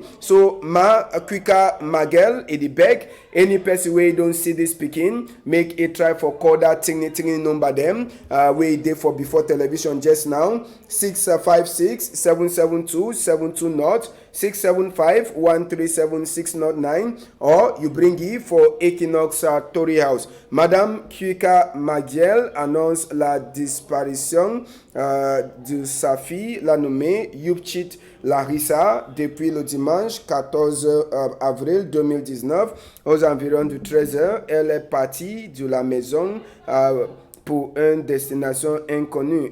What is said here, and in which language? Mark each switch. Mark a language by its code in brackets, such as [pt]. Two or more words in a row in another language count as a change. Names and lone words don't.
[pcm] So quicker magel e dey beg any person wey don see this pikin, make e try for call that tiny number dem wey dey for before television just now, 656-772-720, 675-137-609, or you bring it for Equinox Tori House. [fr] Madame Kwika Magiel annonce la disparition de sa fille, la nommée Yupchit Larissa, depuis le dimanche 14 avril 2019 aux environs de 13h. Elle est partie de la maison pour une destination inconnue.